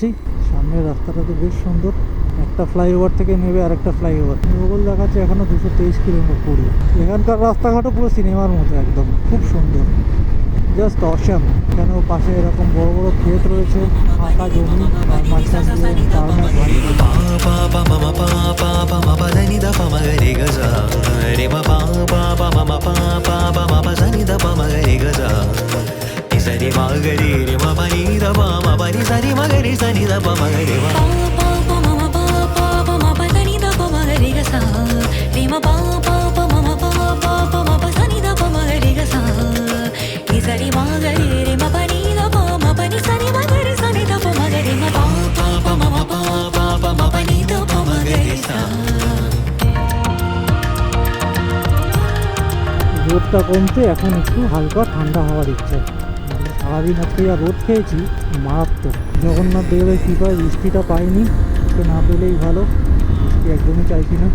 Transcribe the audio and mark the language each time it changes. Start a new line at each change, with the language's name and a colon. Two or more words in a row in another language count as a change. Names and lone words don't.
Bangla: সামনের রাস্তাটা তো বেশ সুন্দর, একটা ফ্লাইওভার থেকে নেবে আর একটা ফ্লাইওভার। গুগল দেখাচ্ছে এখনও 223 কিলোমিটার পড়ি। এখানকার রাস্তাঘাটও পুরো সিনেমার মতো, একদম খুব সুন্দর,
English: just awesome.
Bangla: কেন পাশে এরকম বড় বড় ক্ষেত রয়েছে, ফাঁকা জমি, আর মাঝখান দিয়ে টার্মের বাড়ি। సరి మగరి రి మ పని ద ప మ పని సరి మగరి సని ద ప మగరి మ ప ప ప మ మ ప ప ప మ ప సని ద ప మగరి గ సా రి మ ప ప ప మ మ ప ప ప మ ప సని ద ప మగరి గ సా ని సరి మగరి రి మ పని ద ప మ పని సని మగరి సని ద ప మగరి మ ప ప ప మ మ ప ప ప మ పని ద ప మగరి సా। রোদটা কমতে এখন একটু হালকা ঠান্ডা হওয়ার ইচ্ছে। সারাদিন আজকে যা রোদ খেয়েছি মারাত্মক। জগন্নাথ দেবের কৃপায় বৃষ্টিটা পাইনি, তো না পেলেই ভালো, বৃষ্টি একদমই চাইছি না।